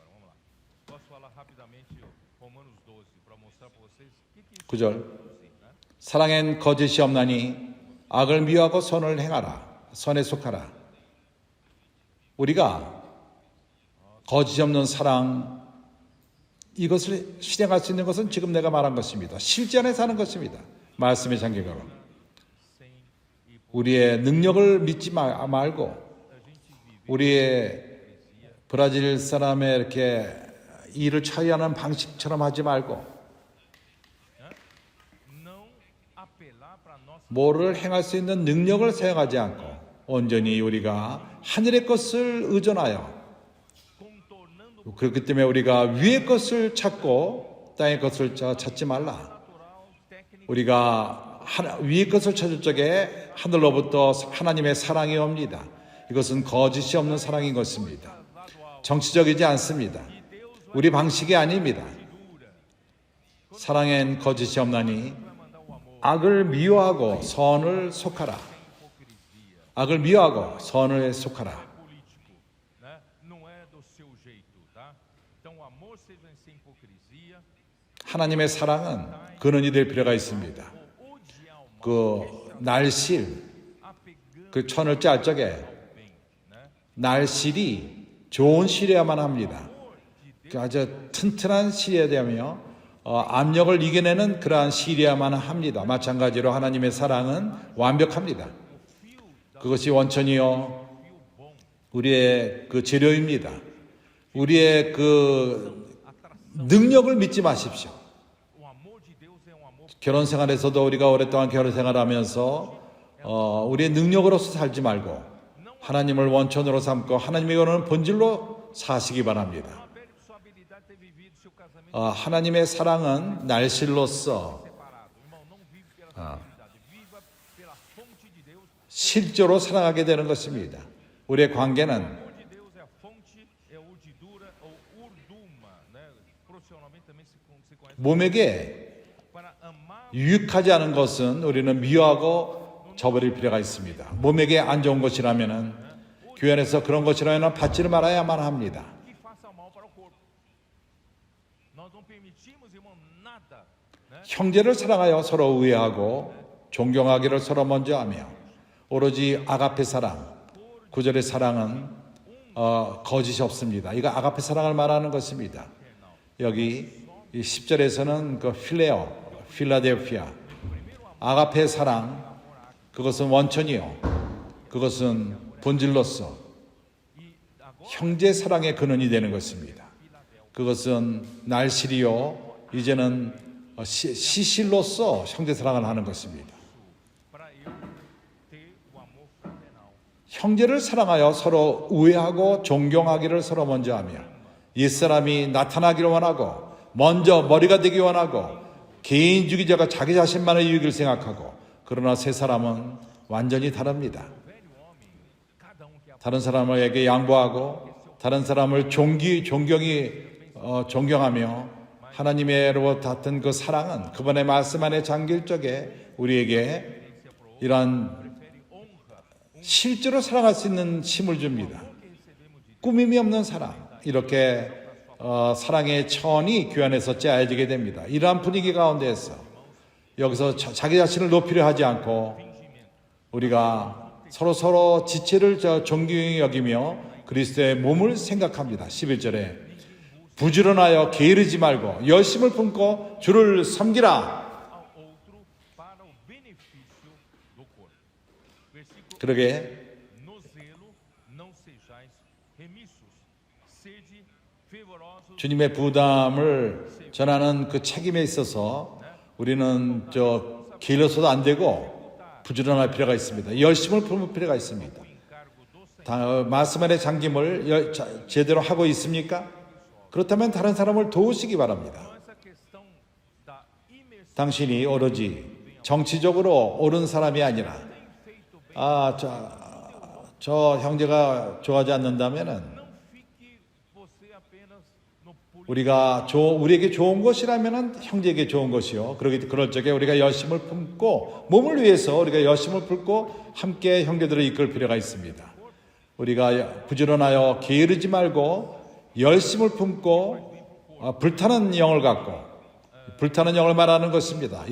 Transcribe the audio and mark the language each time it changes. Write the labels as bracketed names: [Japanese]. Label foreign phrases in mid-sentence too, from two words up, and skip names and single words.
[Portuguese] Vamos lá. Posso falar rapidamente Romanos 12 para mostrar para vocês o que isso [Korean] 9절 [Portuguese] produzir, né? [Korean] 사랑엔 거짓이 없나니 악을 미워하고 선을 행하라. 선에 속하라. 우리가 거짓이 없는 사랑 이것을 실행할 수 있는 것은 지금 내가 말한 것입니다. 실제 안에 사는 것입니다. 말씀의 장기가로 [Portuguese] Sem e [Korean] 우리의 능력을 믿지 말고 [Portuguese] a gente viver [Korean] 우리의 브라질 사람의 이렇게 일을 처리하는 방식처럼 하지 말고 [Portuguese] não apelar para nossa [Korean] 뭐를 행할 수 있는 능력을 사용하지 않고 온전히 우리가 하늘의 것을 의존하여 [Portuguese] contornando [Korean] 그렇기 때문에 우리가 위의 것을 찾고 땅의 것을 찾지 말라. [Portuguese] natural, técnico, [Korean] 우리가 위의 것을 찾을 적에 하늘로부터 하나님의 사랑이 옵니다. 이것은 거짓이 없는 사랑인 것입니다. 정치적이지 않습니다. 우리 방식이 아닙니다. 사랑엔 거짓이 없나니 악을 미워하고 선을 속하라. 악을 미워하고 선을 속하라. [Portuguese] político, né? Não é do seu jeito, tá? Então o amor seja sem hipocrisia, [Korean] 하나님의 사랑은 근원이 될 필요가 있습니다. [Portuguese] ou odiar o mal, [Korean] 그 날실, [Portuguese] apegando [Korean] 그 천을 짤 적에 [Portuguese] ao bem, né? [Korean] 날실이 좋은 실이어야만 합니다. 그 아주 튼튼한 실이어야 되며 압력을 이겨내는 그러한 실이어야만 합니다. 마찬가지로 하나님의 사랑은 완벽합니다. 그것이 원천이요 우리의 그 재료입니다. 우리의 그 능력을 믿지 마십시오. [Portuguese] O amor de Deus é um amor [Korean] 결혼 생활에서도 우리가 오랫동안 결혼 생활하면서 우리의 능력으로서 살지 말고 하나님을 원천으로 삼고 하나님의 거는 본질로 사시기 바랍니다. [Portuguese] a sua habilidade de ter vivido seu casamento [Korean] 하나님의 사랑은 날실로서 [Portuguese] separado. Irmão, não vive pela sua habilidade, viva pela fonte de Deus. [Korean] 실제로 사랑하게 되는 것입니다. 우리의 관계는 [Portuguese] O amor de Deus é a fonte, é urdidura ou urduma, né? Profissionalmente também se conhece. [Korean] 몸에게 [Portuguese] Para amar [Korean] 유익하지 않은 것은 우리는 미워하고 저버릴 필요가 있습니다. 몸에게 안 좋은 것이라면은 교회 안에서 그런 것이라면 받지를 말아야만 합니다. [Portuguese] que faça mal para o corpo. Nós não permitimos, irmão, nada, né? [Korean] 형제를 사랑하여 서로 우애하고 존경하기를 서로 먼저 하며 오로지 아가페 사랑, 구절의 사랑은 거짓이 없습니다. 이거 아가페 사랑을 말하는 것입니다. 여기 이 10절에서는 그 필레오, 필라델피아, 아가페 사랑, 그것은 원천이요. 그것은 본질로서 형제 사랑의 근원이 되는 것입니다. 그것은 날실이요. 이제는 시실로서 형제 사랑을 하는 것입니다. [Portuguese] Para eu ter o amor fraternal. [Korean] 형제를 사랑하여 서로 우애하고 존경하기를 서로 먼저 하며 옛사람이 나타나기를 원하고 먼저 머리가 되기 원하고 개인주의자가 자기 자신만의 유익을 생각하고 그러나 새 사람은 완전히 다릅니다. [Portuguese] Cada que [Korean] 다른 사람에게 양보하고 다른 사람을 존경하며 하나님의로부터 받은 그 사랑은 그분의 말씀 안에 잠길 적에 우리에게 이러한 실제로 사랑할 수 있는 힘을 줍니다. 꾸밈이 없는 사랑, 이렇게 사랑의 천이 교회 안에서 짜여지게 됩니다. 이러한 분위기 가운데에서 여기서 자기 자신을 높이려 하지 않고 우리가 서로 지체를 존경히 여기며 그리스도의 몸을 생각합니다. 11절에 부지런하여 게으르지 말고 열심을 품고 주를 섬기라. [Portuguese] ao outro para o benefício do corpo. Versículo [Korean] 그러게 [Portuguese] no zelo não sejais remissos, sede fervorosos. [Korean] 주님의 부담을 전하는 그 책임에 있어서 우리는 게을러서도 안 되고 부지런할 필요가 있습니다. 열심을 품을 필요가 있습니다. 말씀 안에 잠김을 제대로 하고 있습니까? 그렇다면 다른 사람을 도우시기 바랍니다. [Portuguese] Essa questão da imersão [Korean] 당신이 오로지 정치적으로 옳은 사람이 아니라 저 형제가 좋아하지 않는다면은 [Portuguese] não fique você apenas no [Korean] 우리에게 좋은 것이라면은 형제에게 좋은 것이요. 그럴 적에 우리가 열심을 품고 몸을 위해서 우리가 열심을 품고 함께 형제들을 이끌 필요가 있습니다. 우리가 부지런하여 게으르지 말고 열심을 품고 불타는 영을 갖고 불타는 영을 말하는 것입니다.